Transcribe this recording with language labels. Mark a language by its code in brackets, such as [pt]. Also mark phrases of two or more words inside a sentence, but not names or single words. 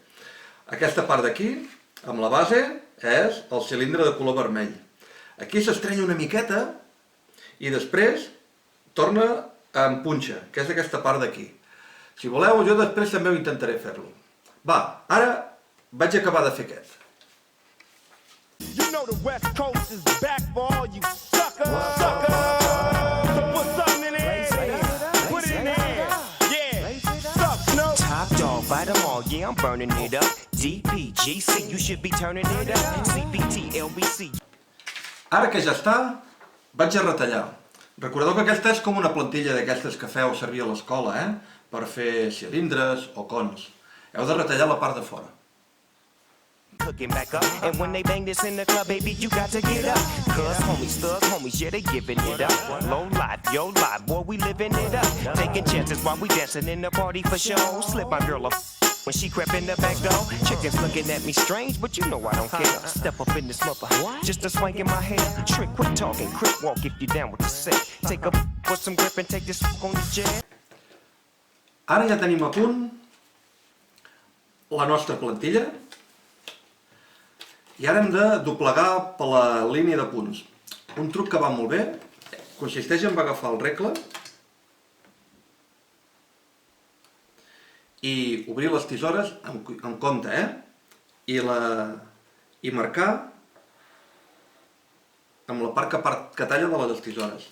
[ca] Aquesta part d'aquí, amb la base, és el cilindre de color vermell. Aquí s'estrenya una miqueta i després torna a empunxa, que és aquesta part d'aquí. Si voleu, jo després també ho intentaré fer-lo. Va, ara vaig acabar de fer aquest. [en] Top dog, bite them all, yeah, I'm burning it up. DPGC, you should be turning it up. CPT, LBC. [ca] Ara que ja està, vaig a retallar. Recordeu que aquesta és com una plantilla d'aquestes que feu servir a l'escola, per fer cilindres o cons. Heu de retallar la part de fora. [en] Cooking back up, and when they bang this in the club, baby, you got to get up. Cause homies, thugs, homies, yeah, they giving it up. Low life, yo life, boy, we living it up. Taking chances while we dancing in the party for show. Slip my girl up when she crept in the back door. Chickens looking at me strange, but you know I don't care. Step up in this mother, just a swank in my hair. Trick, quit talking, crip walk if you down with the set. Take a put some grip and take this on the jet. [ca] Ara ja tenim a punt la nostra plantilla i ara hem de doblegar per la línia de punts. Un truc que va molt bé consisteix en agafar el regle i obrir les tisores amb compte, i marcar amb la part que talla de les tisores.